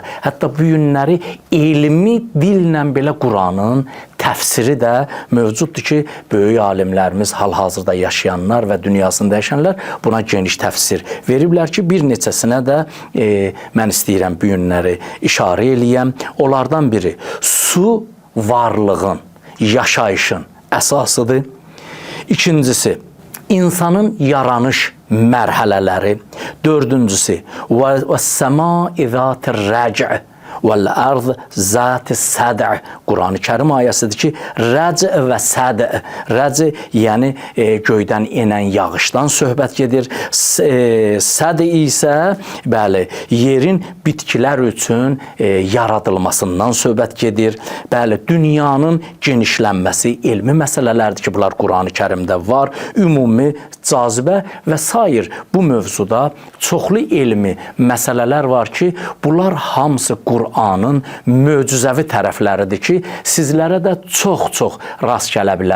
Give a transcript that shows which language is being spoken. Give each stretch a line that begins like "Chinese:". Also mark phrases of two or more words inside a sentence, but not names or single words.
Azerbaijani: Hətta bu günləri elmi dillə belə Quranın təfsiri də mövcuddur ki, böyük alimlərimiz, hal-hazırda yaşayanlar və dünyasında yaşayanlar buna geniş təfsir veriblər ki, bir neçəsinə də mən istəyirəm bu günləri işarə eləyəm. Onlardan biri su varlığın, yaşayışın əsasıdır. İkincisi, insanın yaranış mərhələləri. Dördüncüsü,
Arabic: وَالسَّمَا اِذَاتِ الرَّجْعِ وَالْأَرْضِ ذَاتِ السَّدْعِ
Azerbaijani: Quran-ı Kərim ayəsidir ki, rəc və səd, rəc yəni göydən enən yağışdan söhbət gedir, səd isə bəli, yerin bitkilər üçün yaradılmasından söhbət gedir, bəli, dünyanın genişlənməsi, elmi məsələlərdir ki, bunlar Quran-ı Kərimdə var, ümumi cazibə və sair bu mövzuda çoxlu elmi məsələlər var ki, bunlar hamısı Qur'anın möcüzəvi tərəfləridir ki, sizlərə də çox-çox rast gələ bilər.